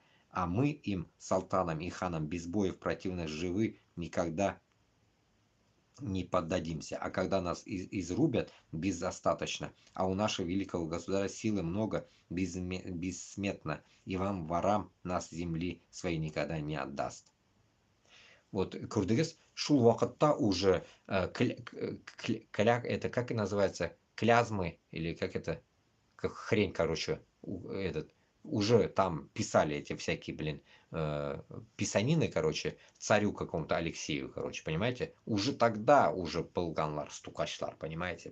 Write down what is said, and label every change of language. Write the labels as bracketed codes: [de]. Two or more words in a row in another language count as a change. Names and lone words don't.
[ru] А мы им, султанам и ханам, без боев противных живы никогда не поддадимся, а когда нас изрубят безостаточно, а у нашего великого государя силы много, бессметно, и вам, ворам, нас земли своей никогда не отдаст. Вот Курдыгес [tt] шул вакытта [ru] уже это как и называется, клязмы, или как это, как хрень, короче, этот, уже там писали эти всякие, блин, писанины, короче, царю какому-то Алексею, короче, понимаете? Уже тогда уже был [tt] ганлар, стукачлар, [ru] понимаете?